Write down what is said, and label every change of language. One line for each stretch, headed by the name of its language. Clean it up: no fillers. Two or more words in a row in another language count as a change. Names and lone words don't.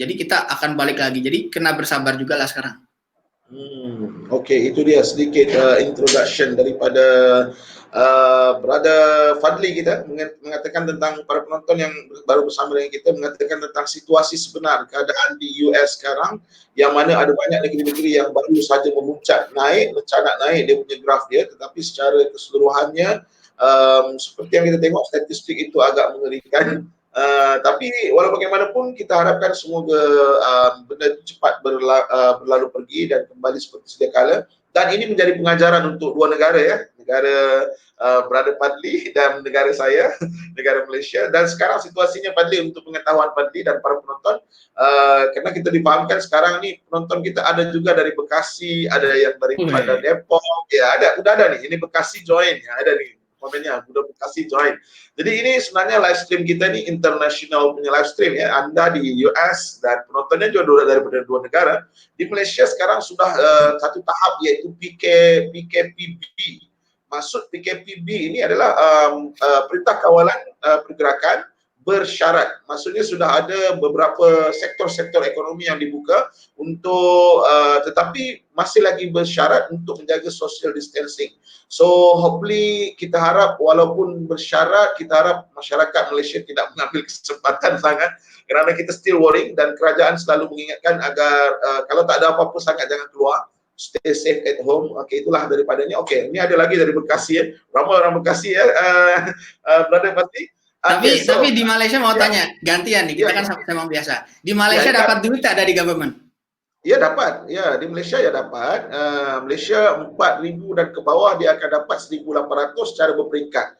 Malay: Jadi kita akan balik lagi. Jadi kena bersabar juga lah sekarang. Oke, itu dia sedikit introduction daripada Brother Fadli kita mengatakan tentang para penonton yang baru bersama dengan kita, mengatakan tentang situasi sebenar keadaan di US sekarang, yang mana ada banyak negeri-negeri yang baru saja memuncak naik, mencanak naik dia punya graf dia, tetapi secara keseluruhannya seperti yang kita tengok statistik itu agak mengerikan. Tapi walau bagaimanapun kita harapkan semoga benda itu cepat berlalu pergi dan kembali seperti sedia kala. Dan ini menjadi pengajaran untuk dua negara ya, negara Brother Fadli dan negara saya, negara Malaysia. Dan sekarang situasinya Fadli, untuk pengetahuan Fadli dan para penonton, karena kita dipahamkan sekarang ni penonton kita ada juga dari Bekasi, ada yang daripada Depok,
Indonesian: ya udah ada nih, ini Bekasi join, ya ada nih komennya, udah Bekasi join.
Malay: Jadi ini sebenarnya
English: live stream
Malay: kita nih international punya
English: live stream
Malay: ya. Anda di US dan penontonnya juga daripada 2 negara. Di Malaysia sekarang sudah satu tahap, yaitu PKPB. Maksud PKPB ini adalah Perintah Kawalan Pergerakan bersyarat. Maksudnya sudah ada beberapa sektor-sektor ekonomi yang dibuka untuk tetapi masih lagi bersyarat untuk menjaga
English: social distancing. So hopefully
Malay: kita harap walaupun bersyarat, kita harap masyarakat Malaysia tidak mengambil kesempatan sangat, kerana kita
English: still worrying
Malay: dan kerajaan selalu mengingatkan agar kalau tak ada apa-apa sangat jangan keluar.
English: Stay safe at home.
Malay: Okey, itulah daripadanya. Okey, ini ada lagi dari Bekasi ya. Ramai orang Bekasi ya. Brother Fadli. Tapi di Malaysia mau tanya, gantian nih, kita kan sama biasa. Di Malaysia dapat duit tak dari government? Ya dapat, ya di Malaysia ya dapat. Malaysia 4,000 dan ke bawah dia akan dapat 1,800 secara berperingkat.